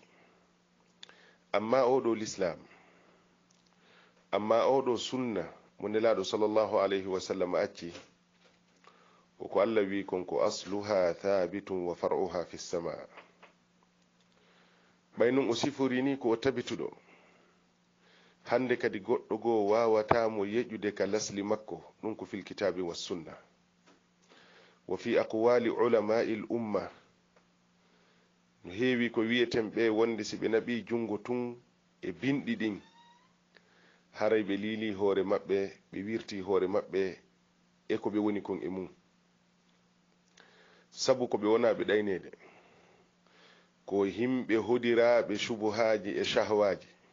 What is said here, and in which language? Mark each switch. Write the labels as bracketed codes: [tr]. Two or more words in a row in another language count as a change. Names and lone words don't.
[ff] amma oɗo l'islam, amma oɗo sunna mo nelaɗo [ar] صلى الله عليه وسلم [ff] acci ko allah wi kon ko [ar] أصلها ثابت وفرعها في السماء. [ff] ɓay nun o sifori ni ko o tabituɗo. hande kadi goɗɗo goo wawatamo yeƴude ka lasli makko ɗum ko [ar] في الكتاب والسنة وفي أقوال علماء الأمة. [ff] no heewi ko wiyeten ɓe wonde si ɓe naɓi jungo tun e binɗi ɗin haray ɓe liili hoore maɓɓe, ɓe wirti hoore maɓɓe e ko ɓe woni kon e mum, sabu ko ɓe wona ɓe ɗaynede ko himɓe hodiraɓe shubuhaji e shahwaji.